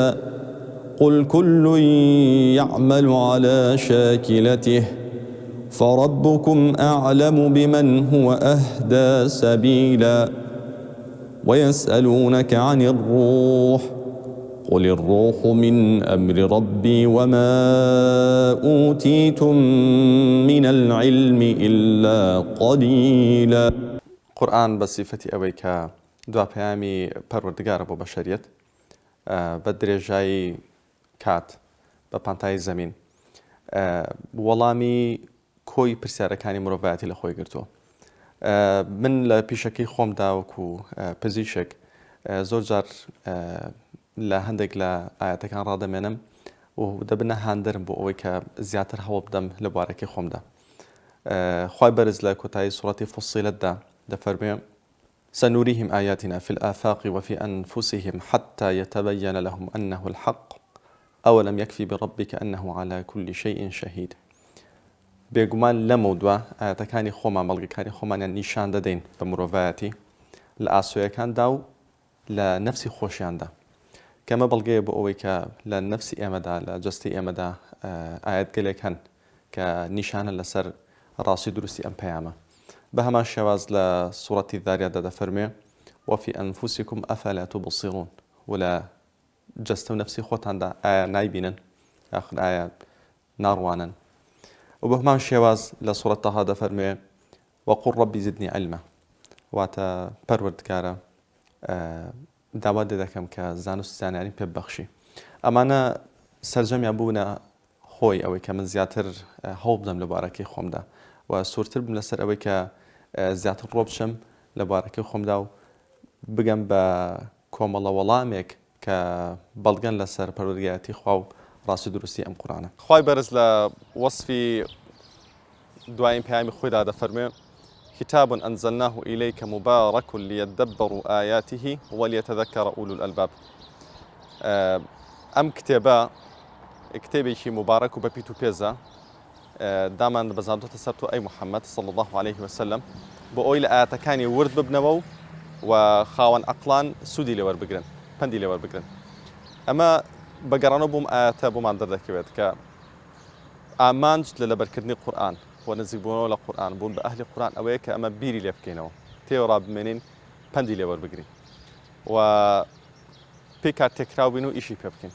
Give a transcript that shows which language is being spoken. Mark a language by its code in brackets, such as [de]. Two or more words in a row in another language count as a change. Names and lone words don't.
[ar] قل كل يعمل على شاكلته فربكم أعلم بمن هو أهدى سبيلا ويسألونك عن الروح قل الروح من أمر ربي وما أوتيتم من العلم إلا قليلا. [ckb] قورآن بصفة أويك دوا بيامي پروردگار بو بشريت بدرجاي كات بپانتای زمین وەڵامی کۆی پرسیارەکانی مرۆڤایەتی لە خۆی گرتووە. من لە پیشەکەی خۆمدا وەکو پزیشک زۆر جار لە هەندێک لە ئاەتەکان ڕادەمێنم و دەبنە هاندەرم بۆ ئەوەی کە زیاتر هەوڵ بدەم لە بوارەکەی خۆمدا. خوای بەرز لە کۆتایی سوڕەتی فوسیلەتدا دەفەرمێ [ar] سنريهم آياتنا في الآفاق وفي أنفسهم حتى يتبين لهم أنه الحق أولم يكفي بربك أنه على كل شيء شهيد. [ckb] بێگومان لەمە دووە ئاەتەکانی خۆمان بەڵگەکانی خۆمانیان نیشان دەدەین بە مرۆڤایەتی لە ئاسۆیەکاندا و لە نەفسی خۆشیاندا کەمە بەڵگەیە بۆ ئەوەی کە لە نەفسی ئێمەدا لە جەستی ئێمەدا ئاەت گەلێک هەن کە نیشانە لەسەر ڕاستی دروستی ئەم پەیامە. بە هەمان شێواز لە سوڕەتی ذاریاتدا دەفەرمێ [ar] وفي أنفسكم أفلا تبصرون [ckb] و لە جەستە و نەفسی خۆتاندا ئایا نایبینن یاخود ئایا ناڕوانن. و بە هەمان شێواز لە سوڕەت تەها دەفەرمێ [ar] وەقل ڕەبی زدنی عیلمە [ckb] واتە پەروەردگارە داوا دەکەم کە زانست زانیاری پێ ببەخشی. ئەمانە سەرجەمیان بوونە خۆی ئەوەی کە من زیاتر هەوڵ بدەم لە بارەکەی خۆمدا و سوورتر بم لەسەر ئەوەی کە زیاتر ڕۆ بچم لە بارەکەی خۆمدا و بگەم بە کۆمەڵە وەڵامێک کە بەڵگەن لەسەر پەروەردگارەتی خوا و ڕاستی دروستی ئەم قورئانە. خوای بەرز لە وەصفی دوایین پەیامی خۆیدا دەفەرمێ [ar] كتاب أنزلناه إليك مبارك ليدبروا آياته وليتذكر أولو الألباب. [ckb] أم كتابێکی مبارك و بەپیت و پێزە دامان بەزاندۆتە سەر تۆ ئەی محەممەد [ar] صلی الله عليه وسلم [ckb] بۆ ئەوی لە ئاەتەکانی ورد ببنەوە و خاوەن عەقڵان سوودی لێوەربگرن پەندی لێوەربگرن. ئەمە بەگەڕانەوە بۆم ئاەتە بۆمان دەردەکەوێت کە ئامانج لە لەبەرکردنی قورئان و نزیکبوونەوە لە قورئان بوون بە ئەهلی قورئان ئەوەیە کە ئەمە بیری لێ بکەینەوە تێوە ڕابمێنین پەندی لێوەربگرین و پێی کار تێکراو بین و ئیشی پێ بکەین.